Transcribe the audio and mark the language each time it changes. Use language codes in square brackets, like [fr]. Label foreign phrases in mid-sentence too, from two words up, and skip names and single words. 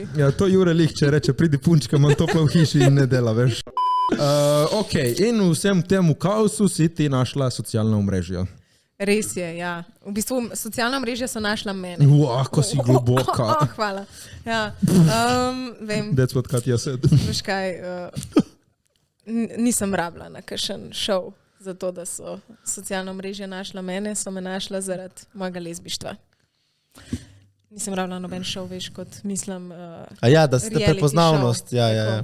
[sl] Ja, to Jure Lih, če reče, pridi punčka, imam toplo v hiši in ne dela, veš. Ok, in v vsem temu kaosu si ti našla socialna omrežja. Res je, ja. V bistvu socialna mrežja so našla mene. Ko si globoka. Hvala. Ja. Vem. [en] That's what Katja said. [sl] Veš kaj, nisem rabila na kakšen šov za to, da so socialna mrežja našla mene, so me našla zaradi mojega lezbištva. Nisem rabila noben šov, veš, kot mislim da ste prepoznavnost, ja.